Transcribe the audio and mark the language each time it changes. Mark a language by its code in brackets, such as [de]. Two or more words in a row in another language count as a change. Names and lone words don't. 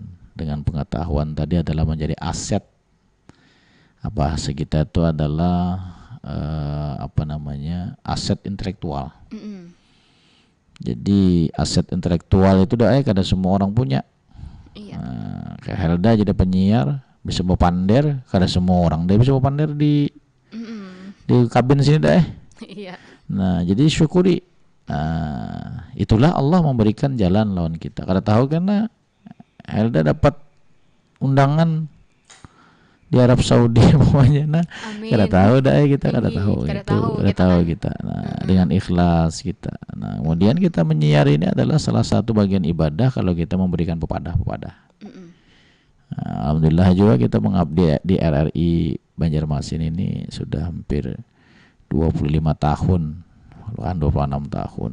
[id] Dengan pengetahuan tadi adalah menjadi aset. Bahasa kita itu adalah aset intelektual. Jadi aset intelektual itu kada semua orang punya. Nah, kayak Helda jadi penyiar, bisa bawa pander, kada semua orang dia bisa bawa pander di kabin sini Nah, jadi syukuri. Itulah Allah memberikan jalan lawan kita. Kada tahu karena Helda dapat undangan di Arab Saudi semuanya. Nah, Amin. [bjn] kada tahu dah kita, kada [id] Iya, [bjn] tahu kada [id] itu, [bjn] tahu kada [id] gitu [bjn] tahu [id] kan. kita. Nah, dengan ikhlas kita. Nah, kemudian kita menyiar ini adalah salah satu bagian ibadah kalau kita memberikan pepadah-pepadah. Mm-mm. Nah, alhamdulillah juga kita mengabdi di RRI Banjarmasin ini sudah hampir 25 tahun, bahkan 26 tahun.